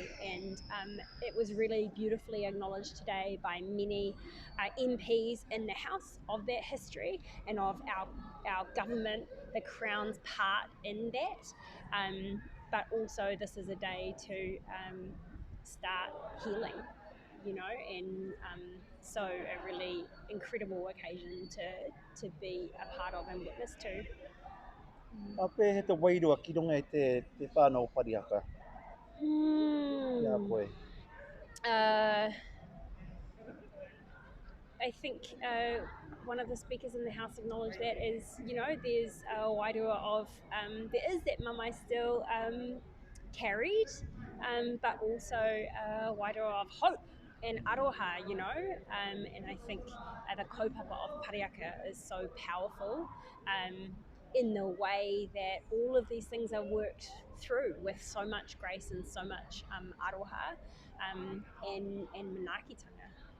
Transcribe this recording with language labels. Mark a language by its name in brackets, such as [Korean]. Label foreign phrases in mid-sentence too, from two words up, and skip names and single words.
[English] And it was really beautifully acknowledged today by many MPs in the House of that history and of our government, the Crown's part in that. But also this is a day to start healing, you know, and so a really incredible occasion to be a part of and witness to. [Māori] A pēhe te wairua ki runga i te whānau Parihaka. Ia koe. [English] I think one of the speakers in the House acknowledged that is, you know, there's a wairua of, there is that mamai still carried, but also a wairua of hope and aroha, you know, and I think the kaupapa of Parihaka is so powerful in the way that all of these things are worked through with so much grace and so much aroha and manaakitanga.